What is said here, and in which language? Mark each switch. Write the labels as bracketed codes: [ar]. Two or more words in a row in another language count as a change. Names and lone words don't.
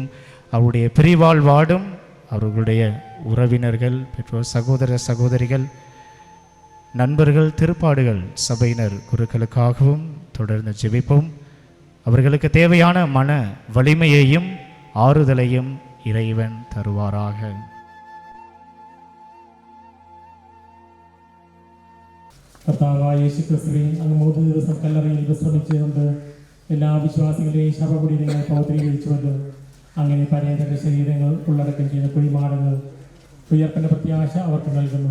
[ta] அவருடைய பிரிவால் வாடும் அவர்களுடைய உறவினர்கள், பெற்றோர், சகோதர சகோதரிகள், நண்பர்கள், திருப்பாடுகள் சபையினர் குருக்களுக்காகவும் தொடர்ந்து ஜெபிப்போம். அவர்களுக்கு தேவையான மன வலிமையையும் ஆறுதலையும் இறைவன் தருவாராக. [ml] കർത്താവായ യേശുക്രിസ്തുവേ, അങ്ങ് 3 ദിവസം കല്ലറയിൽ വിശ്രമിച്ചുകൊണ്ട് എല്ലാ വിശ്വാസികളെയും ശവകുടീരങ്ങൾ പൗത്രീകരിച്ചുകൊണ്ട് അങ്ങനെ പരേതരുടെ ശരീരങ്ങൾ ഉള്ളടക്കം ചെയ്യുന്ന കുഴിമാടങ്ങൾ ഉയർപ്പിൻ്റെ പ്രത്യാശ അവർക്ക് നൽകുന്നു.